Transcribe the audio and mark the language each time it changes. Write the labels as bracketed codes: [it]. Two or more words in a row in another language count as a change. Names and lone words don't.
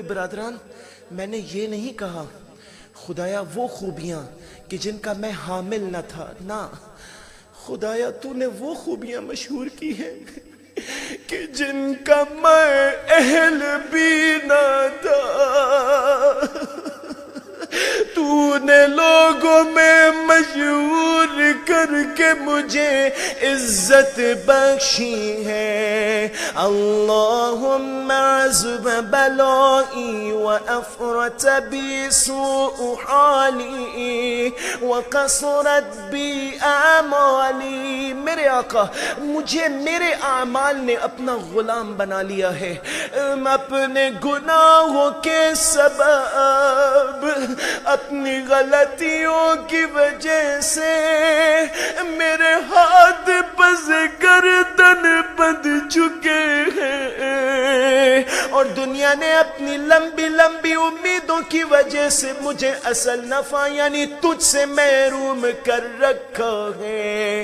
[ur] برادران، میں نے یہ نہیں کہا خدایا وہ خوبیاں کہ جن کا میں حامل نہ تھا، نہ، خدایا تو نے وہ خوبیاں مشہور کی ہیں کہ جن کا میں اہل بھی نہ تھا۔ تو نے لوگوں میں مشہور کر کے مجھے عزت بخشی ہے۔ [ar] اللہم عزب بلائی وافرت بی سوء حالی وقصرت بی اعمالی۔ [ur] میرے آقا، مجھے میرے اعمال نے اپنا غلام بنا لیا ہے، اپنے گناہوں کے سبب، اپنی غلطیوں کی وجہ سے میرے ہاتھ پس گردن بندھ چکے ہیں، اور دنیا نے اپنی لمبی لمبی امیدوں کی وجہ سے مجھے اصل نفع یعنی تجھ سے محروم کر رکھا ہے۔